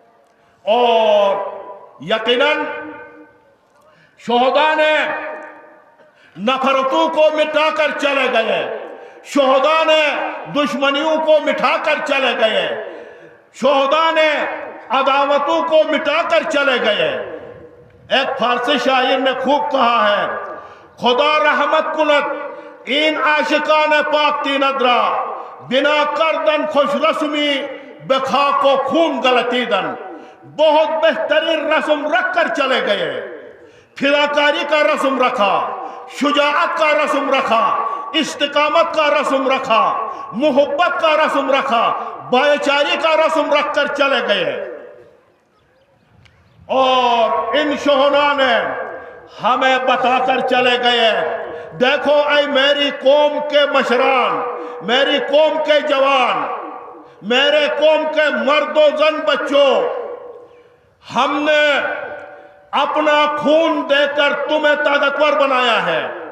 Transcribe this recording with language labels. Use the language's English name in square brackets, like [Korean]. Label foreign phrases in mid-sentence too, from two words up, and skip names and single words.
[Urdu] اور یقیناً شہداء نے نفرتوں کو مٹا کر چلے گئے، شہداء نے دشمنیوں کو مٹا کر چلے گئے، شہداء نے عداوتوں کو مٹا کر چلے گئے۔ ایک فارسی شاعر نے خوب کہا ہے، [Persian] خدا رحمت کند این عاشقان پاک تی ندرا، بنا کردن خوش رسمی بے خاک و خون غلطیدن۔ [Urdu] بہت بہترین رسم رکھ کر چلے گئے، فداکاری کا رسم رکھا، شجاعت کا رسم رکھا، استقامت کا رسم رکھا، محبت کا رسم رکھا، بھائی چارے کا رسم رکھ کر چلے گئے۔ اور ان شہداء نے ہمیں بتا کر چلے گئے، دیکھو اے میری قوم کے مشران، میری قوم کے جوان، میرے قوم کے مرد و زن بچوں، ہم نے اپنا خون دے کر تمہیں طاقتور بنایا ہے،